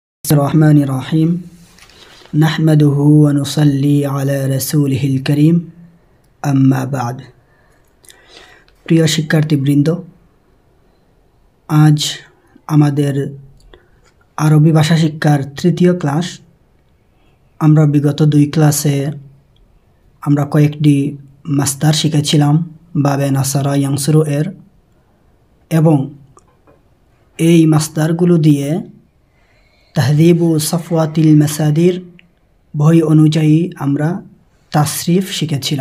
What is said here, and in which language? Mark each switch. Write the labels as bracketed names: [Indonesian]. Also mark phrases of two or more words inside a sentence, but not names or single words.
[Arabic] بسم الله الرحمن الرحيم نحمده ونصلي على رسوله الكريم أما بعد. [Bangla] প্রিয় শিক্ষার্থীবৃন্দ, আজ আমাদের আরবি ভাষা শিক্ষার তৃতীয় ক্লাস। আমরা বিগত দুই ক্লাসে আমরা কয়েকটি মাস্তার শিখেছিলাম [Arabic] باب نصر ينصر [Bangla] এর, এবং এই মাস্তারগুলো দিয়ে তাহদিবু সফওয়াতিল মাসাদির বই অনুযায়ী আমরা তাসরিফ শিখেছিলাম।